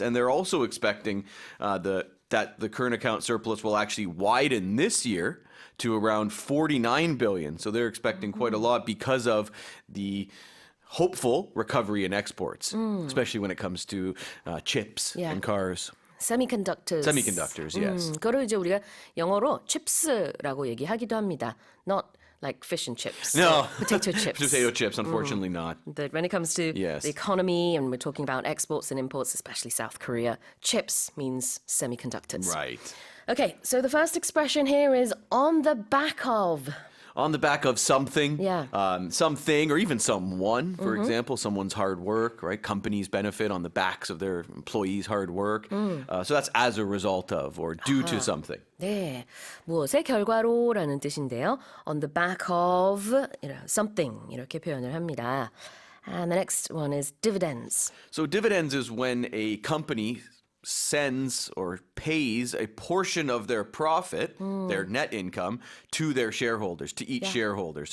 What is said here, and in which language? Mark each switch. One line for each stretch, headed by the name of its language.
English: And they're also expecting that the current account surplus will actually widen this year to around 49 billion. So they're expecting quite a lot because of the hopeful recovery in exports, especially when it comes to chips and cars. Semiconductors. Semiconductors, yes.
Korean: 그거를 이제 우리가 영어로 chips라고 얘기하기도 합니다.
English: Not like fish and chips. No. Potato chips. Potato chips, unfortunately not. But when it comes to Yes. the economy and we're talking about exports and imports, especially South Korea, chips means semiconductors. Right. Okay, so the first expression here is on the back of. On the back of something, Yeah. Something, or even someone, for example, someone's hard work, right? Companies benefit on the backs of their employees' hard work. So that's as a result of or due to something.
Korean: 네, 무엇의 결과로라는 뜻인데요.
English: On the back of something
Korean: 이렇게 표현을 합니다.
English: And the next one is dividends. So dividends is when a company sends or pays a portion of their profit, their net income, to their shareholders, to each shareholder.